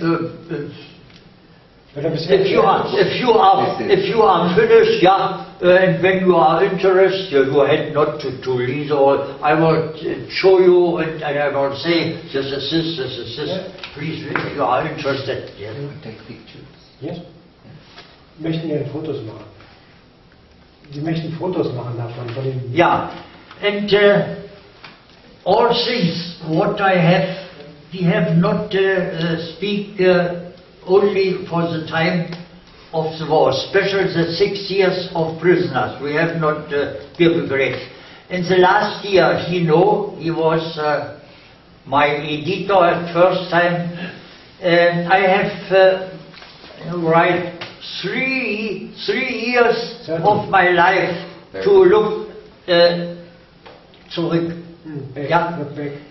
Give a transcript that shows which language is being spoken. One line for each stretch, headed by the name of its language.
English: If you are finished, yeah, and when you are interested, you had not to read all. I will show you, and I will say this is this. Yeah. Please, if you are interested, yes. Take pictures. Yes.
German: Möchten gerne Fotos machen. Sie möchten Fotos machen davon, von dem.
English: Yeah, and all things what I have, we have not speak only for the time of the war, especially the 6 years of prisoners. We have not given great. In the last year, he was my editor at first time, and I have write 3 years of my life to look
German: zurück.
English: Yeah.